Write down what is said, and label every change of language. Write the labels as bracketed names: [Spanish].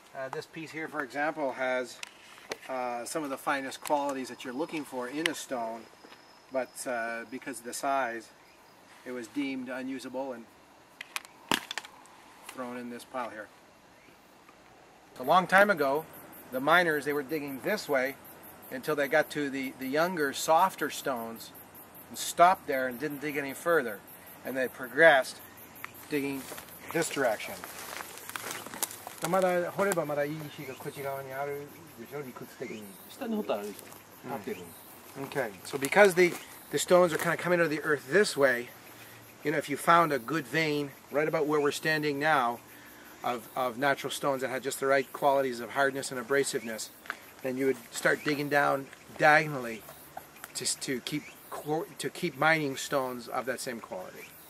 [English] This piece here, for example, has some of the finest qualities that you're looking for in a stone, but because of the size, it was deemed unusable and thrown in this pile here. A long time ago, the miners, they were digging this way until they got to the younger, softer stones and stopped there and didn't dig any further. And they progressed, digging this direction. [Japanese] まだ掘ればまだいい石がこっち側にあるでしょ、理屈的に。下に掘ったらあるでしょ。立ってる。 [English] Okay, so because the stones are kind of coming out of the earth this way, you know, if you found a good vein right about where we're standing now of natural stones that had just the right qualities of hardness and abrasiveness, then you would start digging down diagonally just to keep mining stones of that same quality.